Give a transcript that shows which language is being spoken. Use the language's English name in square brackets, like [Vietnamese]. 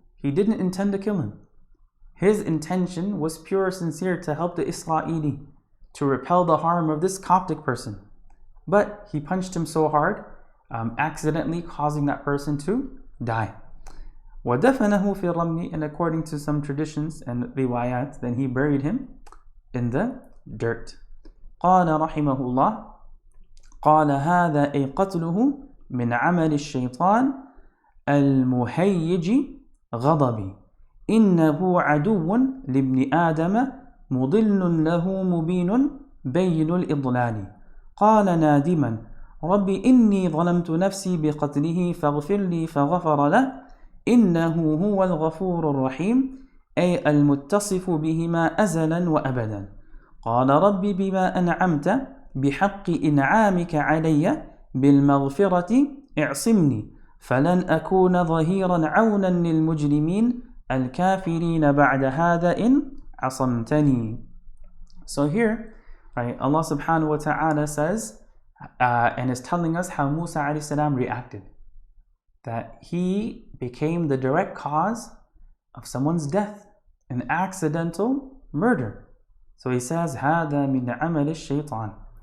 [English] He didn't intend to kill him. His intention was pure, sincere, to help the Israeli, to repel the harm of this Coptic person. But he punched him so hard, accidentally causing that person to die. [Arabic] وَدَفَنَهُ فِي الرَّمْلِ. [English] And according to some traditions and riwayat, then he buried him in the dirt. [Arabic] قال رحمه الله قال هذا أي قتله من عمل الشيطان المهيج غضبي إنه عدو لابن آدم مضل له مبين بين الإضلال قال نادما رب إني ظلمت نفسي بقتله فاغفر لي فغفر له إنه هو الغفور الرحيم أي المتصف بهما أزلا وأبدا قال رب بما أنعمت بحق إنعامك علي بالمغفرة اعصمني فلن أكون ظهيرا عونا للمجرمين الكافرين بعد هذا إن عصمتني. [English] So here, right, Allah subhanahu wa ta'ala says and is telling us how Musa alayhi salam reacted. That he became the direct cause of someone's death, an accidental murder. So he says, [Arabic] هذا من عمل الشيطان.